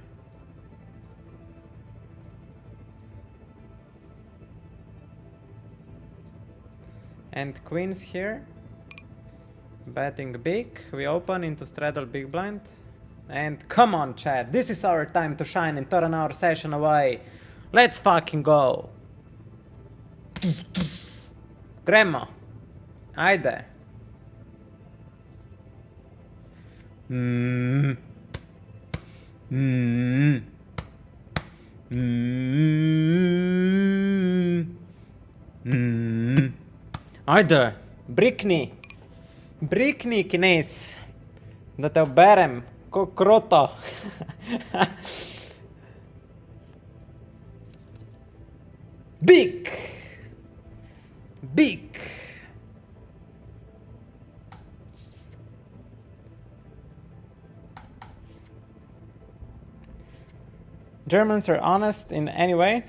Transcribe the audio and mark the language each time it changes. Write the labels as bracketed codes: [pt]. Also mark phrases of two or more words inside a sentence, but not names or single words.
[en] And queens here. Betting big. We open into straddle big blind. And come on, chat. This is our time to shine and turn our session away. Let's fucking go. Grandma. [sl] Ajde. Ajde. Brikni. Brikni, knez. Da te oberem. Ko kroto. [en] Big. Big. Germans are honest in any way?